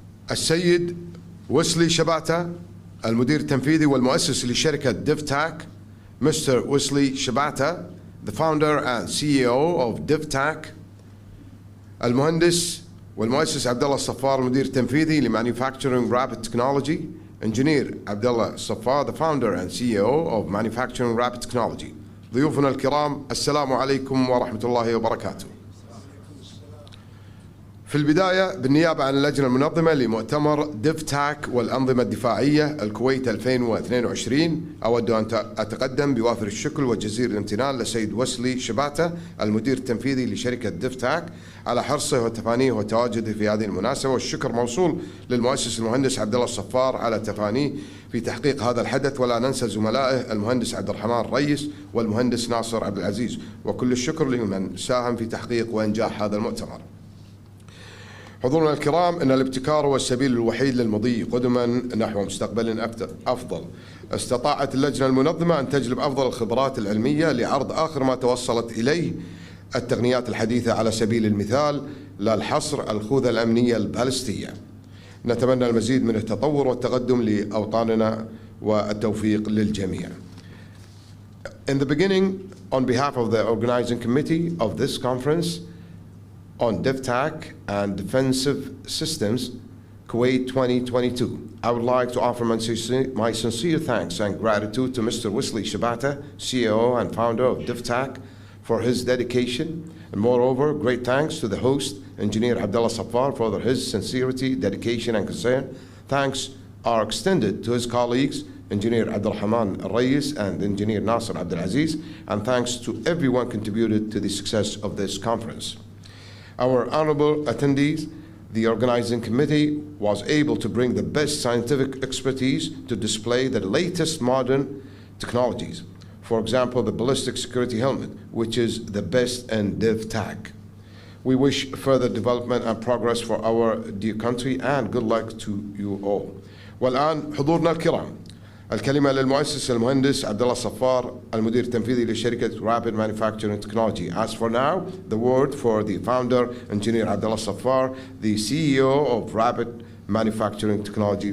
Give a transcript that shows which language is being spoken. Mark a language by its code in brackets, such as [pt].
[ar] السيد ويسلي شباتة المدير التنفيذي والمؤسس لشركة DivTac. [en] Mr. Wesley Shabata, the founder and CEO of DivTac. [ar] المهندس والمؤسس عبد الله الصفار المدير التنفيذي لManufacturing Rapid Technology. [en] Engineer عبد الله الصفار, the founder and CEO of Manufacturing Rapid Technology. [ar] ضيوفنا الكرام السلام عليكم ورحمة الله وبركاته. في البداية بالنيابة عن اللجنة المنظمة لمؤتمر DivTac والأنظمة الدفاعية الكويت 2022 أود أن أتقدم بوافر الشكر وجزيل الامتنان للسيد ويسلي شباتة المدير التنفيذي لشركة DivTac على حرصه وتفانيه وتواجده في هذه المناسبة، والشكر موصول للمؤسس المهندس عبد الله الصفار على تفانيه في تحقيق هذا الحدث، ولا ننسى زملائه المهندس عبد الرحمن الريس والمهندس ناصر عبد العزيز، وكل الشكر لمن ساهم في تحقيق وإنجاح هذا المؤتمر. حضورنا الكرام، إن الابتكار هو السبيل الوحيد للمضي قدما نحو مستقبل أفضل. استطاعت اللجنة المنظمة أن تجلب أفضل الخبرات العلمية لعرض آخر ما توصلت إليه التقنيات الحديثة، على سبيل المثال لا الحصر الخوذة الأمنية البالستية. نتمنى المزيد من التطور والتقدم لأوطاننا والتوفيق للجميع. [en] In the beginning, on behalf of the organizing committee of this conference on DivTac and Defensive Systems, Kuwait 2022. I would like to offer my sincere thanks and gratitude to Mr. Wesley Shabata, CEO and founder of DivTac, for his dedication, and moreover, great thanks to the host, Engineer Abdullah Safar, for his sincerity, dedication, and concern. Thanks are extended to his colleagues, Engineer Abdurrahman Al-Rayis and Engineer Nasser Abdul Aziz, and thanks to everyone contributed to the success of this conference. Our honorable attendees, the organizing committee was able to bring the best scientific expertise to display the latest modern technologies. For example, the ballistic security helmet, which is the best in DivTac. We wish further development and progress for our dear country, and good luck to you all. [ar] والآن حضورنا الكرام، الكلمة للمؤسس المهندس عبد الله الصفار المدير التنفيذي لشركة Rapid Manufacturing Technology. [en] As for now, the word for the founder, Engineer Abdullah Safar, the CEO of Rapid Manufacturing Technology.